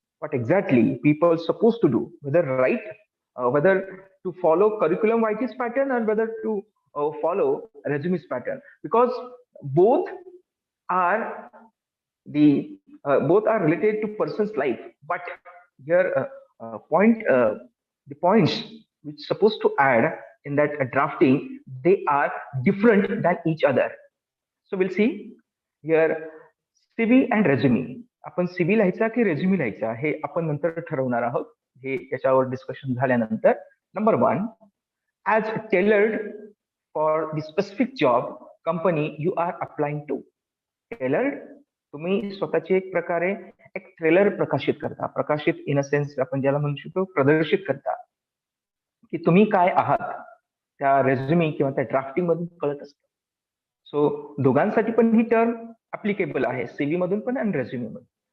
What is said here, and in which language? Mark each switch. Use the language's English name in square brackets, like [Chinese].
[English] What exactly people supposed to do, whether right, whether to follow curriculum vitae's pattern or whether to follow resume's pattern, because both are both are related to person's life. But here the points which supposed to add in that drafting, they are different than each other. So we'll see here CV and resume. [Marathi] आपण CV लिहायचा की रेझ्युमी लिहायचा हे आपण नंतर ठरवणार आहोत, हे याच्यावर डिस्कशन झाल्यानंतर. [English] Number 1, as tailored for the specific job company you are applying to. [Marathi] Tailored, तुम्ही स्वतःची एक प्रकारे एक ट्रेलर प्रकाशित करता, प्रकाशित [English] in a sense [Marathi] आपण ज्याला म्हणू शकतो प्रदर्शित करता, की तुम्ही काय आहात त्या रेझ्युमी किंवा त्या ड्राफ्टिंग मधून कळत असतं. सो दोघांसाठी पण ही टर्म अप्लिकेबल आहे, सीव्ही मधून पण आणि रेझ्युमे मधून.